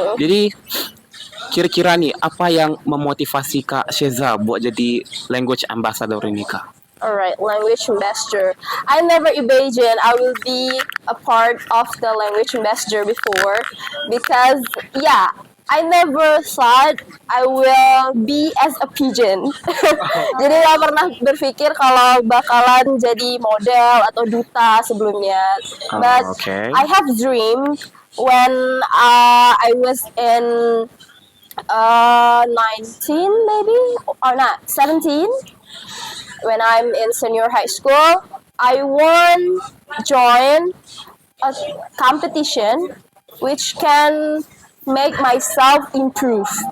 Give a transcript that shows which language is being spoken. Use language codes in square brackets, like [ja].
[id] Jadi kira-kira nih apa yang memotivasi Kak Sheza buat jadi language ambassador ini, Kak? [en] Alright, language ambassador. I never imagined I will be a part of the language ambassador before because yeah, I never thought I will be as a pigeon. [id] Jadi gak pernah berpikir kalau bakalan jadi model atau duta sebelumnya. [en] But Okay. I have dream when I was in 19 maybe or not 17 when I'm in senior high school. I want join a competition which can make myself improve.